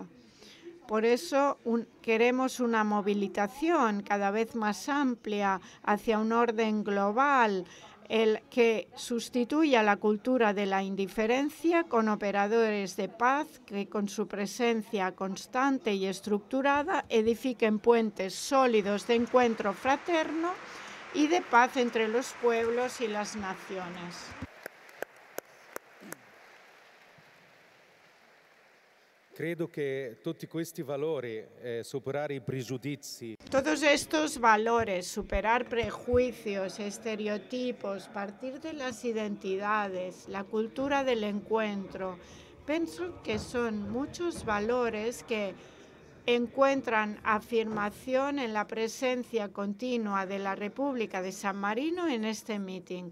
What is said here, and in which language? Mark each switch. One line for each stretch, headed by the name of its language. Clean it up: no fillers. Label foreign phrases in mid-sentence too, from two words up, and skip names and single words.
Spanish: Por eso queremos una movilización cada vez más amplia hacia un orden global, el que sustituya la cultura de la indiferencia con operadores de paz que con su presencia constante y estructurada edifiquen puentes sólidos de encuentro fraterno y de paz entre los pueblos y las naciones.
Italian: Credo che tutti questi valori, superare i pregiudizi.
Spanish: Todos estos valores, superar prejuicios, estereotipos, partir de las identidades, la cultura del encuentro, pienso que son muchos valores que encuentran afirmación en la presencia continua de la República de San Marino en este meeting.